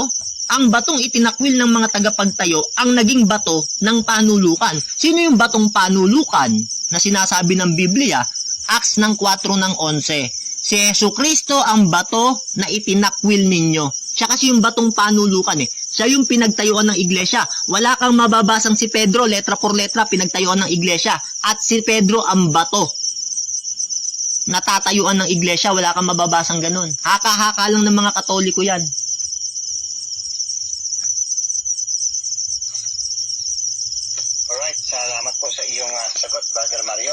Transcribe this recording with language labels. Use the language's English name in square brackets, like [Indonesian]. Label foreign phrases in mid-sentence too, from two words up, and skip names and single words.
[Filipino] Ang batong itinakwil ng mga tagapagtayo ang naging bato ng panulukan. Sino yung batong panulukan na sinasabi ng Biblia? Acts ng 4:11. Si Yesu Kristo ang bato na itinakwil ninyo. Siya kasi yung batong panulukan Siya yung pinagtayuan ng iglesia. Wala kang mababasang si Pedro, [Spanish] letra por letra, [Filipino] pinagtayuan ng iglesia. At si Pedro ang bato. Natatayuan ng iglesia, wala kang mababasang ganun. Haka-haka lang ng mga Katoliko yan. Alright, salamat po sa iyong sagot, Brother Mario.